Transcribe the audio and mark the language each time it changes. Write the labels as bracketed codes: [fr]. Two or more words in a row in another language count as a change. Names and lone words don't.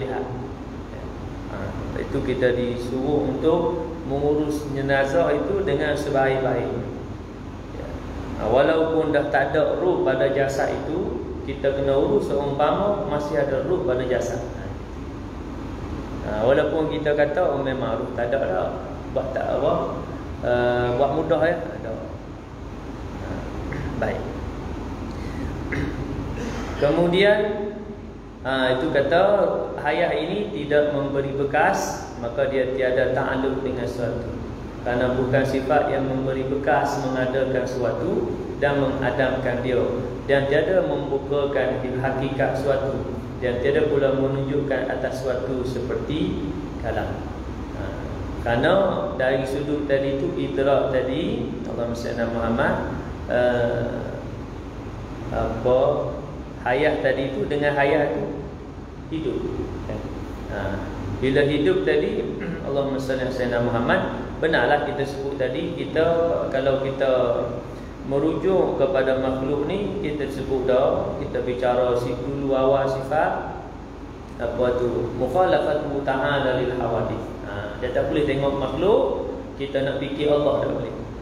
[ms] Itu kita disuruh untuk mengurus jenazah itu dengan sebaik-baik. Walaupun dah tak ada ruh pada jasad itu, kita kena urus seumpama masih ada ruh pada jasad. Walaupun kita kata memang ruh tak ada dah, buat tak apa, buat mudah ya, ada. Baik. Kemudian itu kata hayat ini tidak memberi bekas, maka dia tiada ta'alluq dengan sesuatu. Karena bukan sifat yang memberi bekas mengadakan sesuatu dan mengadamkan dia, dan tiada membukakan hakikat sesuatu, dan tiada pula menunjukkan atas sesuatu seperti kalam. Karena dari sudut tadi itu idrak tadi [ar] اللهم صل محمد, [ms] apa hayat tadi itu dengan hayat itu hidup. Bila hidup tadi [ar] اللهم صل على سيدنا محمد. [ms] Benarlah kita sebut tadi, kita kalau kita merujuk kepada makhluk ni, kita sebut dah, kita bicara dulu awal sifat apa tu, [ar] مخالفته تعالى للحوادث. [ms] Dia tak boleh tengok makhluk kita nak fikir Allah, tak boleh.